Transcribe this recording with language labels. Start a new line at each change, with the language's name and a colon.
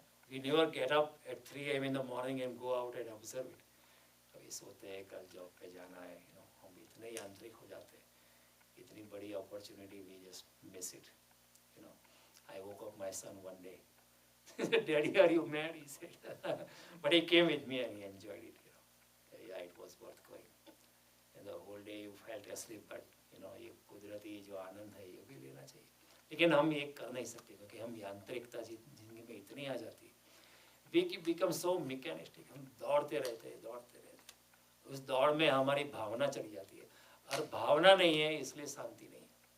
English: We never get up at 3 AM in the morning and go out and observe it.
Hindi: कभी सोते हैं कल job पे जाना है, हम इतने यांत्रिक हो जाते हैं, इतनी बड़ी opportunity we just miss it.
English: I woke up my son one day. Daddy, are you mad? He said. But he came with me and he enjoyed it. Yeah, it was worth going.
Hindi: And the whole day you felt asleep, but ये कुदरती जो आनंद है ये भी लेना चाहिए। लेकिन हम ये कर नहीं सकते, क्योंकि हम यांत्रिकता जिंदगी में इतनी आ जाती है। We become so mechanistic, हम दौड़ते रहते हैं। उस दौड़ में हमारी भावना चली जाती है, और भावना नहीं है इसलिए शांति नहीं है।